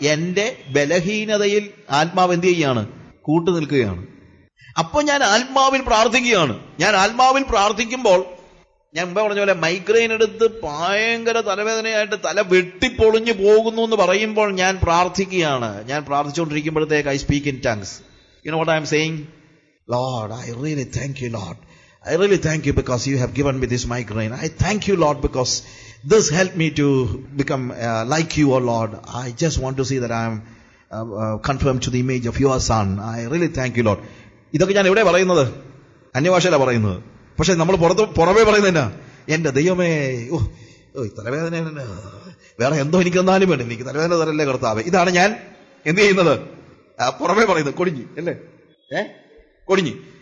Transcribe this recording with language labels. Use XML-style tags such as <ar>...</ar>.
<ml>എന്റെ ബലഹീനതയിൽ ആത്മാവ് എന്ത് ചെയ്യുകയാണ്? കൂട്ടുനിൽക്കുകയാണ്. അപ്പൊ ഞാൻ ആത്മാവിൽ പ്രാർത്ഥിക്കുകയാണ്. ഞാൻ ആത്മാവിൽ പ്രാർത്ഥിക്കുമ്പോൾ ഞാൻ മുമ്പേ പറഞ്ഞ പോലെ മൈഗ്രെയിൻ എടുത്ത് ഭയങ്കര തലവേദനയായിട്ട് തല വെട്ടിപ്പൊളിഞ്ഞു പോകുന്നു എന്ന് പറയുമ്പോൾ ഞാൻ പ്രാർത്ഥിക്കുകയാണ്. ഞാൻ പ്രാർത്ഥിച്ചുകൊണ്ടിരിക്കുമ്പോഴത്തേക്ക്</ml> <en>I speak in tongues. You know what I'm saying? Lord, I really thank you, Lord. I really thank you because you have given me this migraine. I thank you, Lord, because this helped me to become like you, oh Lord. I just want to see that I am conformed to the image of your son. I really thank you, Lord.</en> <ml>ഇതൊക്കെ ഞാൻ എവിടെ പറയുന്നത്? അന്യഭാഷയിലാണ് പറയുന്നത്. പക്ഷെ നമ്മൾ പുറമേ പറയുന്നതിനാ, എന്റെ ദൈവമേ, തലവേദന, വേറെ എന്തോ എനിക്ക് തന്നാലും വേണ്ട, എനിക്ക് തലവേദന തരല്ലേ കർത്താവേ. ഇതാണ് ഞാൻ എന്ത് ചെയ്യുന്നത്? പുറമേ പറയുന്നത്. കൊടിഞ്ഞി അല്ലേ? കൊടിഞ്ഞി.</ml>